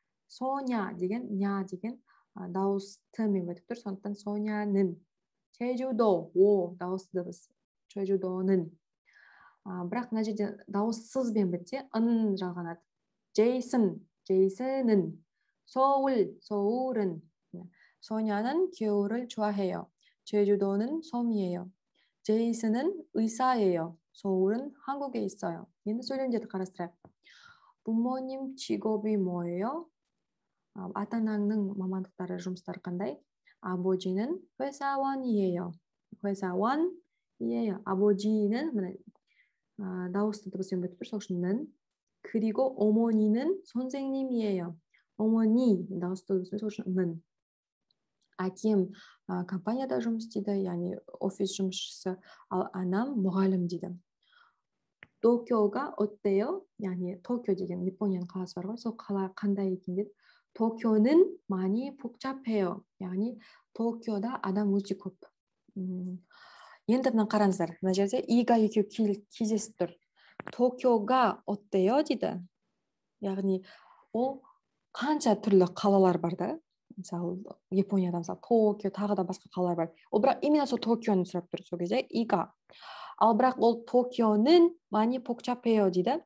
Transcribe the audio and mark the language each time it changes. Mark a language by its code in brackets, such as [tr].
[kk] Соня деген, ня деген дауыстымен бітіп тұр, сондықтан соняның. 제주도 о дауысты дыбыс. [ko] 제주도는. [kk] бірақ мына жерде дауыссызбен бітсе ын жалғанады. [ko] 제이슨은. 서울은. 소녀는 겨울을 좋아해요. 제주도는 섬이에요. 제이슨은 의사예요. 서울은 한국에 있어요. [kk] енді сөйлемдерді қарастырайық. [ko] 부모님 직업이 뭐예요? [kk] ата-анаңның мамандықтары, жұмыстары қандай? [ko] 아버지는 회사원이에요. 회사원이에요. [kk] 아버지는 дауысты дыбыспен бітіп тұр, сол үшін. [ko] 그리고 어머니는 선생님이에요. [kk] 어머니 дауысты дыбыспен, сол үшін. әкем компанияда жұмыс істейді, яғни офис жұмысшысы, ал анам мұғалім дейді. [ko] 도쿄가 어때요? [kk] яғни Токио деген Японияның қаласы бар ғой, сол қала қандай екен дейді. 도쿄는 많이 복잡해요. яғни Токиода адам өте көп. енді мына қараңыздар, мына жерде и가 екеу кездесіп тұр. [ko] 도쿄가 어때요 дейді. [kk] яғни ол қанша түрлі қалалар бар да. мысалы Японияда мысалы Токио, тағы да басқа қалалар бар. ол бірақ именно сол Токионы сұрап тұр сол кезде и가. ал бірақ ол Токионың 많이 복잡해요 дейді.